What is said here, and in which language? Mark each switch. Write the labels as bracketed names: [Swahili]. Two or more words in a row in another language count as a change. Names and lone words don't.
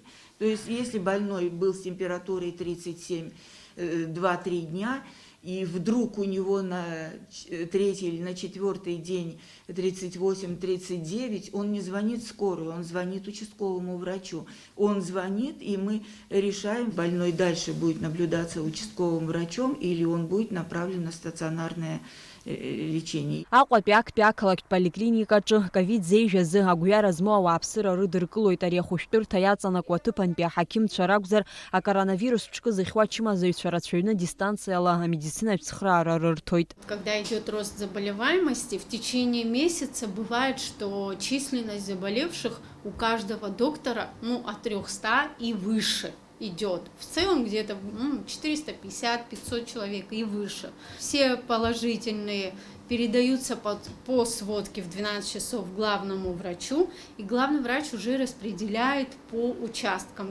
[Russian] То есть, если больной был с температурой 37 2-3 дня, и вдруг у него на 3-й или на 4-й день 38-39, он не звонит в скорую, он звонит участковому врачу. Он звонит, и мы решаем, больной дальше будет наблюдаться участковым врачом, или он будет направлен на стационарное лечение. [Abkhazian] Аҟәатәи актәи ақалақьтә поликлиникаҿы ковид зеижәазы агәҩара змоу ауааԥсыра рыдыркылоит. Ари ахәышәтәырҭа иаҵанакуа аҭыԥантәи аҳақьымцәа ракәзар, акоронавирус ҽкы зыхьуа ачымазаҩцәа рацәаҩны дистанциала амедицинатә цхыраара рырҭоит. [Russian] Когда идет рост заболеваемости, в течение месяца бывает, что численность заболевших у каждого доктора от 300 и выше идет. В целом где-то 450-500 человек и выше. Все положительные передаются по сводке в 12 часов главному врачу, и главный врач уже распределяет по участкам.